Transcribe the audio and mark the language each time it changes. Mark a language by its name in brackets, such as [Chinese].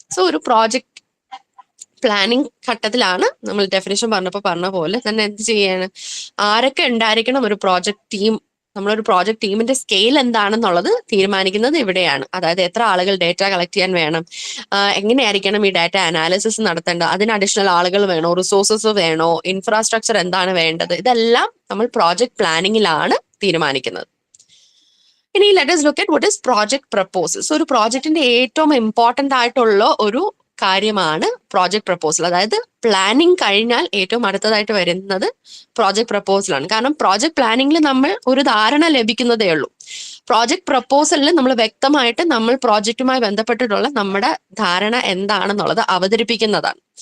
[Malayalam] So ഒരു project planning ഘട്ടത്തിലാണ് നമ്മൾ ഡെഫിനേഷൻ പറഞ്ഞ പോലെ തന്നെ എന്ത് ചെയ്യാണ്, ആരൊക്കെ ഉണ്ടായിരിക്കണം ഒരു പ്രോജക്ട് ടീം, നമ്മളൊരു പ്രോജക്ട് ടീമിന്റെ സ്കെയിൽ എന്താണെന്നുള്ളത് തീരുമാനിക്കുന്നത് ഇവിടെയാണ്. അതായത് എത്ര ആളുകൾ ഡേറ്റ കളക്ട് ചെയ്യാൻ വേണം, എങ്ങനെയായിരിക്കണം ഈ ഡാറ്റ അനാലിസിസ് നടത്തേണ്ടത്, അതിന് അഡീഷണൽ ആളുകൾ വേണോ, റിസോഴ്സസ് വേണോ, ഇൻഫ്രാസ്ട്രക്ചർ എന്താണ് വേണ്ടത്, ഇതെല്ലാം നമ്മൾ പ്രോജക്ട് പ്ലാനിങ്ങിലാണ് തീരുമാനിക്കുന്നത്. ഇനി [English] Let us look at what is project proposal. [Malayalam] So ഒരു പ്രോജക്റ്റിന്റെ ഏറ്റവും ഇമ്പോർട്ടന്റ് ആയിട്ടുള്ള ഒരു കാര്യമാണ് പ്രോജക്ട് പ്രപ്പോസൽ. അതായത് പ്ലാനിങ് കഴിഞ്ഞാൽ ഏറ്റവും അടുത്തതായിട്ട് വരുന്നത് പ്രോജക്ട് പ്രപ്പോസലാണ്. കാരണം പ്രോജക്ട് പ്ലാനിങ്ങിൽ നമ്മൾ ഒരു ധാരണ ലഭിക്കുന്നതേ ഉള്ളൂ. പ്രോജക്ട് പ്രപ്പോസലിൽ നമ്മൾ വ്യക്തമായിട്ട് നമ്മൾ പ്രോജക്റ്റുമായി ബന്ധപ്പെട്ടിട്ടുള്ള നമ്മുടെ ധാരണ എന്താണെന്നുള്ളത് അവതരിപ്പിക്കുന്നതാണ്.